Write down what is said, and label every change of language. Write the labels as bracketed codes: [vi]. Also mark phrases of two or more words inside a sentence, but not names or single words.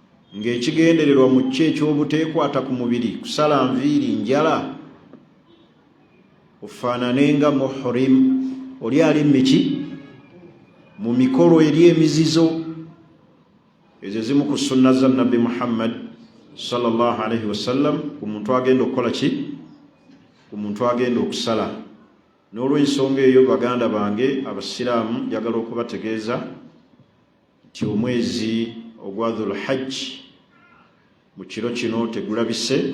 [lg] ng'ekigendererwa mu kyo ekyobuteekwata ku mubiri kusala nviiri njala ofaananenga muhrim oli ali miki mu mikolo eri emizizo ezo zimu ku sunna za nabbi Muhammad [ar] صلى الله عليه وسلم [lg] ku muntu agenda okukola ki ku muntu agenda okusala. N'olw'ensonga eyo baganda bange abasiraamu njagala okubategeeza nti omwezi ogwa Dhul Hajj mu kiro kino tegulabise.